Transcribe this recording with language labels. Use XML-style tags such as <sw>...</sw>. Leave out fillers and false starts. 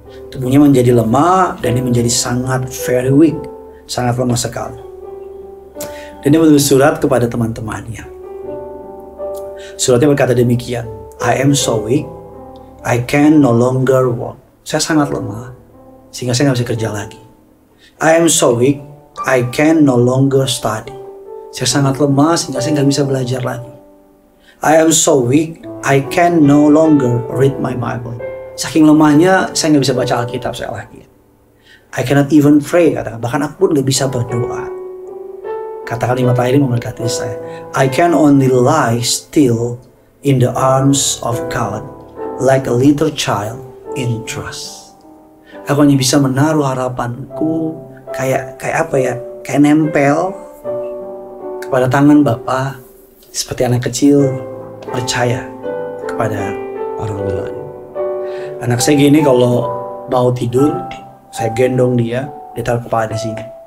<id>Tubuhnya menjadi lemah dan dia menjadi sangat</id> <en>very weak.</en> <id>Sangat lemah sekali. Dan dia menulis surat kepada teman-temannya. Suratnya berkata demikian,</id> <en>I am so weak, I can no longer walk.</en> <id>Saya sangat lemah, sehingga saya nggak bisa kerja lagi.</id> <en>I am so weak, I can no longer study.</en> <id>Saya sangat lemah sehingga saya nggak bisa belajar lagi.</id> <en>I am so weak, I can no longer read my Bible.</en> <id>Saking lemahnya, saya nggak bisa baca Alkitab saya lagi.</id> <en>I cannot even pray,</en> <id>katakan. Bahkan aku pun nggak bisa berdoa. Kata kalimat lain memberkati saya.</id> <en>I can only lie still in the arms of God like a little child in trust.</en> <id>Aku hanya bisa menaruh harapanku kayak apa ya? Kayak nempel kepada tangan Bapa seperti anak kecil percaya kepada orang tua. Anak saya gini kalau mau tidur, saya gendong dia taruh kepala di sini.</id>